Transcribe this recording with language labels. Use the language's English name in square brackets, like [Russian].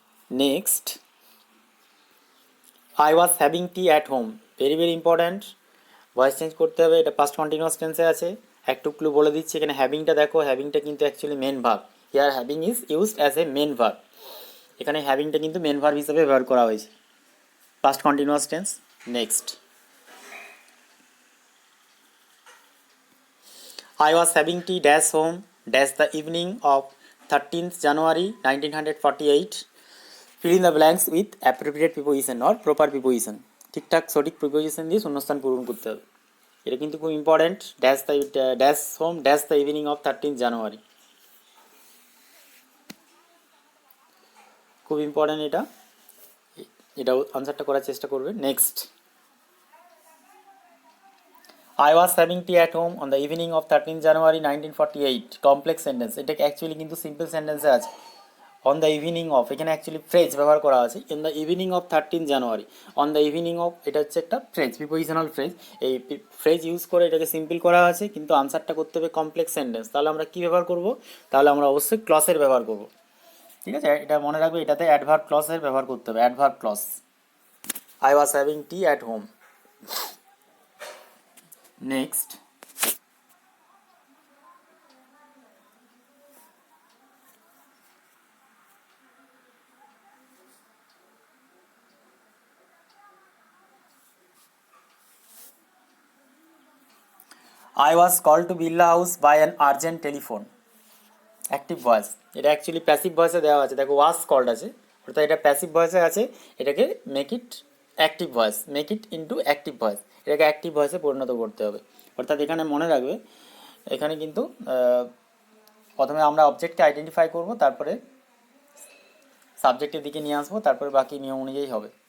[English] Next, I was having tea at home. [Bangla] Very very important, voice change করতে হবে, এটা past continuous টেন্সে আছে। একটু ক্লু বলে দিচ্ছি, এখানে হ্যাভিংটা দেখো, হ্যাভিংটা কিন্তু actually main verb. [English] Here having is used as a main verb. [Bangla] এখানে হ্যাভিংটা কিন্তু মেন ভার্ব হিসেবে ব্যবহার করা হয়েছে, past continuous tense. [English] Next, I was having tea dash home dash the evening of 13th January 1948. Fill in the blanks with appropriate preposition or proper preposition. [Bangla] ঠিকঠাক সঠিক preposition দিয়ে শূন্যস্থান পূরণ করতে হবে। এটা কিন্তু খুব important. [English] dash home dash the evening of 13th January, [Bangla] খুব ইম্পর্ট্যান্ট এটা, এটাও আনসারটা করার চেষ্টা করবে। [English] Next, I was having tea at home on the evening of 13th January 1948. [Bangla] Complex sentence, এটা অ্যাকচুয়ালি কিন্তু সিম্পল সেন্টেন্সে আছে। অন দ্য ইভিনিং অফ, এখানে অ্যাকচুয়ালি ফ্রেজ ব্যবহার করা আছে। In the evening of 13th January, on the evening of, এটা হচ্ছে একটা ফ্রেজ, প্রিপোজিশনাল ফ্রেজ। এই ফ্রেজ ইউজ করে এটাকে সিম্পল করা আছে, কিন্তু আনসারটা করতে হবে কমপ্লেক্স সেন্টেন্স। তাহলে আমরা কী ব্যবহার করব, তাহলে আমরা অবশ্যই ক্লসের ব্যবহার করব। ঠিক আছে, এটা মনে রাখবে, এটাতে অ্যাডভার্ব ক্লসের ব্যবহার করতে হবে, adverb clause. [English] I was having tea at home. Next, I was called to Birla House by an urgent telephone. [Bangla] Active voice, এটা অ্যাকচুয়ালি প্যাসিভ ভয়েসে দেওয়া আছে, দেখো ওয়াজ কল্ড আছে, অর্থাৎ এটা প্যাসিভ ভয়েসে আছে। এটাকে [English] make it active voice, make it into active voice, [Bangla] এটাকে অ্যাক্টিভ ভয়েসে পরিণত করতে হবে। অর্থাৎ এখানে মনে রাখবে, এখানে কিন্তু প্রথমে আমরা অবজেক্টকে আইডেন্টিফাই করব, তারপরে সাবজেক্টের দিকে নিয়ে আসবো, তারপরে বাকি নিয়ম অনুযায়ী হবে।